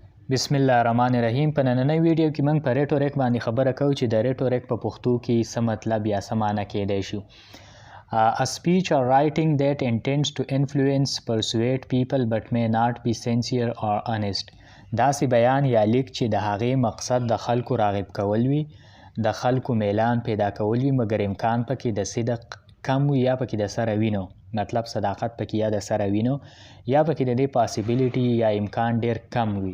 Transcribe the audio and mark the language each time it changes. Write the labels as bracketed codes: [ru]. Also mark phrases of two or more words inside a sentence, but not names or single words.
[ar] بسم الله الرحمن الرحیم. [ps] په نننۍ ویډیو کې موږ په ریټوریک باندې خبره کوو چې د ریټوریک په پښتو کې څه مطلب یا څه معنی کیدای شي. [en] A speech or writing that intends to influence, persuade people but may not be sincere or honest. [ps] داسې بیان یا لیک چې د هغې مقصد د خلکو راغب کول وي، د خلکو میلان پیدا کول وي، مګر امکان پکې د صدق کم وي یا پکې د سره وینو، مطلب صداقت پکې یا د سره وینو یا پکې د دې پاسیبیلیټي یا امکان ډیر کم وي.